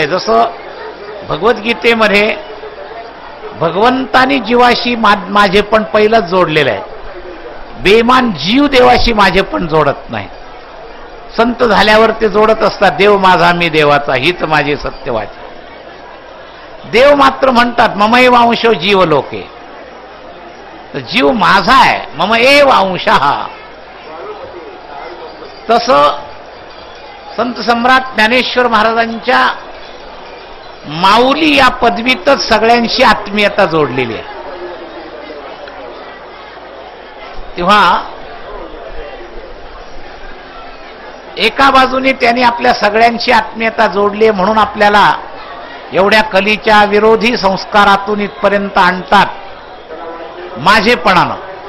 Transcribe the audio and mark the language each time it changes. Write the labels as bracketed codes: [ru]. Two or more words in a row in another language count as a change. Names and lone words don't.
[mr] जसं भगवद्गीतेमध्ये भगवंतानी जीवाशी माझेपण पहिलंच जोडलेलं आहे. बेमान जीव देवाशी माझेपण जोडत नाही. संत झाल्यावर ते जोडत असतात, देव माझा मी देवाचा, हीच माझी सत्यवाची. देव मात्र म्हणतात [sa] ममैव अंशो जीव लोके, [mr] तर जीव माझा आहे, [sa] मम एव अंशः. [mr] तसं संत सम्राट ज्ञानेश्वर महाराजांच्या माऊली या पदवीतच सगळ्यांशी आत्मीयता जोडलेली आहे. तेव्हा एका बाजूने त्यांनी आपल्या सगळ्यांशी आत्मीयता जोडली म्हणून आपल्याला एवढ्या कलीच्या विरोधी संस्कारातून इथपर्यंत आणतात माझेपणानं.